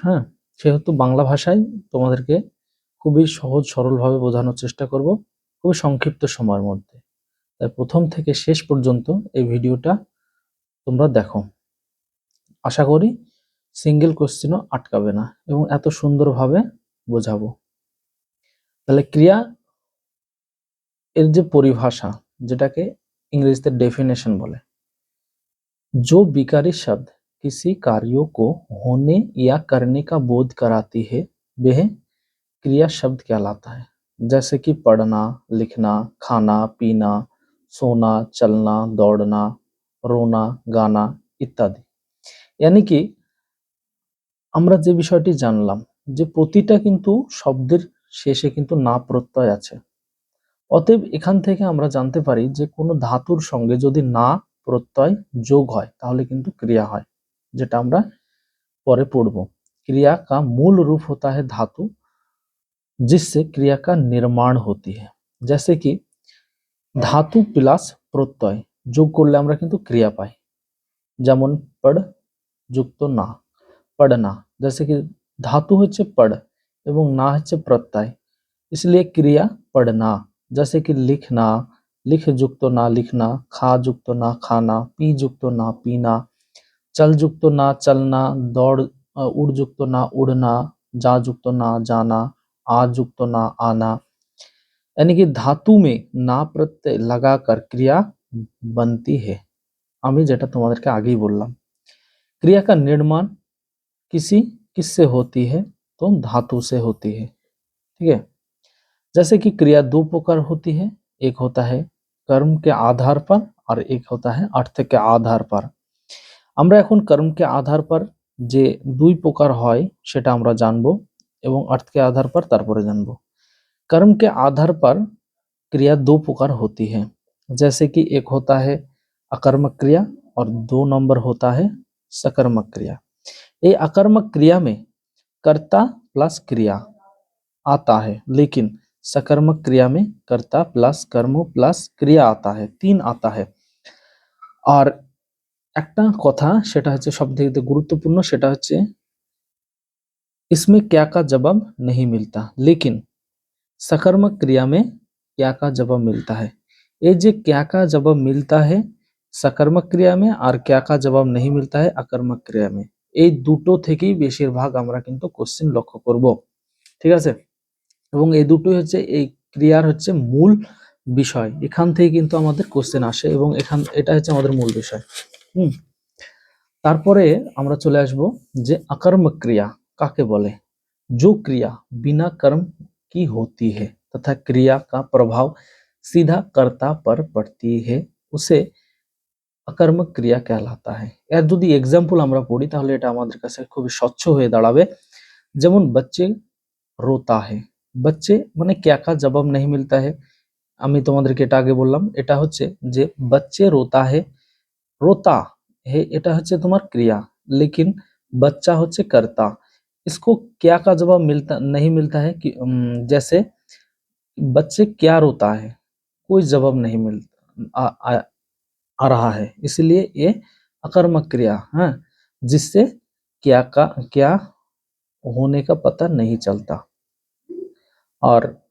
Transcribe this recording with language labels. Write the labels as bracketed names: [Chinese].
[Bangla] হ্যাঁ, সেহেতু বাংলা ভাষায় তোমাদেরকে খুবই সহজ সরলভাবে বোঝানোর চেষ্টা করব খুবই সংক্ষিপ্ত সময়ের মধ্যে। তাই প্রথম থেকে শেষ পর্যন্ত এই ভিডিওটা তোমরা দেখো। আশা করি সিঙ্গেল কোশ্চেনও আটকাবে না এবং এত সুন্দরভাবে বোঝাবো। তাহলে ক্রিয়া এর যে পরিভাষা, যেটাকে ইংরেজিতে ডেফিনেশন বলে, [Hindi] जो विकारी शब्द किसी कार्यों को होने या करने का बोध कराती है वह क्रिया शब्द कहलाता है। जैसे कि पढ़ना, लिखना, खाना, पीना, सोना, चलना, दौड़ना, रोना, गाना ইত্যাদি। यानी कि [Bangla] আমরা যে বিষয়টি জানলাম যে প্রতিটা কিন্তু শব্দের শেষে কিন্তু না প্রত্যয় আছে। অতএব এখান থেকে আমরা জানতে পারি যে কোনো ধাতুর সঙ্গে যদি না প্রত্যয় যোগ হয় তাহলে কিন্তু ক্রিয়া হয়, যেটা আমরা পরে পড়ব। [Hindi] क्रिया का मूल रूप होता है धातु जिससे क्रिया का निर्माण होती है। जैसे कि [Bangla] ধাতু প্লাস প্রত্যয় যোগ করলে আমরা কিন্তু ক্রিয়া পাই, যেমন পড় যুক্ত না, पढ़ना। [Hindi] जैसे कि धातु হচ্ছে पढ़ [Bangla] এবং না হচ্ছে প্রত্যয়, [Hindi] इसलिए क्रिया पढ़ना। जैसे कि लिखना, लिख युक्त ना लिखना, खा युक्त ना खाना, पी युक्त ना पीना, चल युक्त ना चलना, दौड़ उड़ युक्त ना उड़ना, जा युक्त ना जाना, आ युक्त ना आना। यानी कि धातु में ना प्रत्यय लगाकर क्रिया बनती है। [Bangla] আমি যেটা তোমাদেরকে আগেই বললাম, [Hindi] क्रिया का निर्माण किसी किससे होती है, तो धातु से होती है। ठीक है। जैसे कि क्रिया दो प्रकार होती है, एक होता है कर्म के आधार पर और एक होता है अर्थ के आधार पर। [Bangla] আমরা এখন কর্মকে আধার पर যে দুই প্রকার হয় সেটা আমরা জানবো এবং অর্থকে আধার पर তারপরে জানবো। [Hindi] कर्म के आधार पर क्रिया दो प्रकार होती है, जैसे कि एक होता है अकर्मक क्रिया और दो नंबर होता है सकर्मक क्रिया। ये अकर्मक क्रिया में कर्ता प्लस क्रिया आता है, लेकिन सकर्मक क्रिया में कर्ता प्लस कर्म प्लस क्रिया आता है, तीन आता है। और [Bangla] একটা কথা সেটা হচ্ছে [Hindi] সবথেকে গুরুত্বপূর্ণ, সেটা হচ্ছে इसमें क्या का जवाब नहीं मिलता, लेकिन सकर्मक क्रिया में क्या का जवाब मिलता है। ये जो क्या का जवाब मिलता है सकर्मक क्रिया में और क्या का जवाब नहीं मिलता है अकर्मक क्रिया में, [Bangla] এই দুটো থেকেই বেশিরভাগ আমরা কিন্তু কোশ্চেন লক্ষ্য করব। ঠিক আছে। এবং এই দুটোই হচ্ছে এই ক্রিয়ার হচ্ছে মূল বিষয়, এখান থেকে কিন্তু আমাদের কোশ্চেন আসে এবং এটা হচ্ছে আমাদের মূল বিষয়। তারপরে আমরা চলে আসব যে अकर्मक क्रिया কাকে বলে। [Hindi] जो क्रिया बिना कर्म की होती है तथा क्रिया का प्रभाव सीधा कर्ता पर पड़ती है उसे अकर्मक क्रिया कहलाता है। [Bangla] এর যদি एग्जांपल আমরা পড়ি তাহলে এটা আমাদের কাছে খুবই স্বচ্ছ হয়ে দাঁড়াবে। [Hindi] যেমন बच्चे रोता है, बच्चे মানে क्या का जवाब नहीं मिलता है। [Bangla] আমি তোমাদেরকে এটা আগে বললাম, এটা হচ্ছে যে [Hindi] बच्चे रोता है, [Bangla] रोता है এটা হচ্ছে তোমার क्रिया, [Hindi] लेकिन बच्चा [Bangla] होচ্ছে कर्ता। [Hindi] इसको क्या का जवाब मिलता नहीं मिलता है कि जैसे बच्चे क्या रोता है, कोई जवाब नहीं मिलता आ रहा है, इसलिए ये अकर्मक क्रिया है, जिससे क्या होने का पता नहीं चलता। और